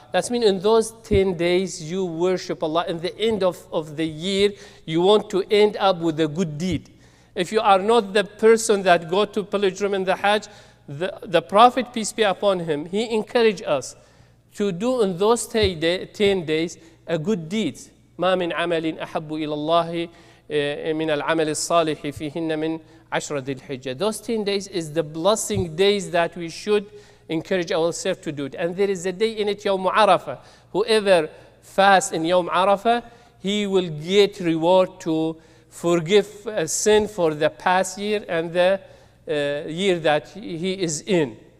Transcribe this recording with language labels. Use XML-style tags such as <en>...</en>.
<en>That means in those 10 days, you worship Allah. In the end of the year, you want to end up with a good deed. If you are not the person that go to pilgrim in the Hajj, the Prophet, peace be upon him, he encouraged us to do in those 10 days a good deed.</en> <ar>ما من عمل أحب إلى الله من العمل الصالح فيهن من عشر ذي الحجة.</ar> <en>Those 10 days is the blessing days that we should encourage ourselves to do it. And there is a day in it, Yawm Arafah. Whoever fasts in Yawm Arafah, he will get reward to forgive sin for the past year and the year that he is in.</en>